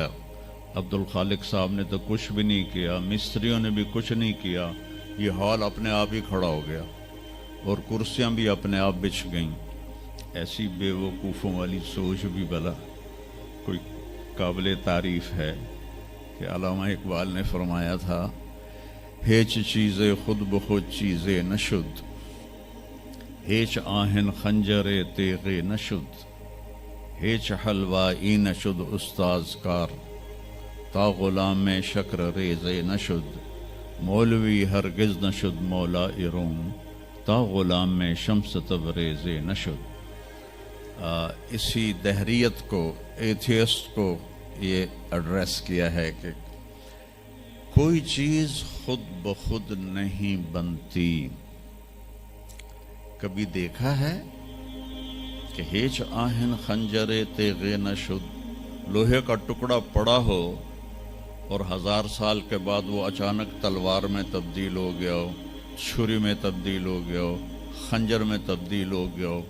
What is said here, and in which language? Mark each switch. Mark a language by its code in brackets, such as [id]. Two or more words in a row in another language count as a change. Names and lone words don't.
[ur] عبد الخالق صاحب نے تو کچھ بھی نہیں کیا، مستریوں نے بھی کچھ نہیں کیا، یہ ہال اپنے آپ ہی کھڑا ہو گیا، اور کرسیاں بھی اپنے آپ بچھ گئیں۔ ایسی بے وقوفوں والی سوچ بھی بلا کوئی قابل تعریف ہے کہ علامہ اقبال نے فرمایا تھا، [fa] ہیچ چیزیں خود بخود چیزیں نشد، ہیچ آہن خنجر تیغ نشد، ہیچ حلوائی نشد استاز کار تا غلام شکر ریز نشد مولوی ہرگز نشد مولا روم تا غلام شمس تبریز نشد۔ [ur] اسی دہریت کو، ایتھیسٹ کو یہ ایڈریس کیا ہے کہ کوئی چیز خود بخود نہیں بنتی۔ کبھی دیکھا ہے کہ [fa] ہیچ آہن خنجر تیغ نشد، [ur] لوہے کا ٹکڑا پڑا ہو اور 1000 سال کے بعد وہ اچانک تلوار میں تبدیل ہو گیا ہو، چھری میں تبدیل ہو گیا ہو، خنجر میں تبدیل ہو گیا ہو؟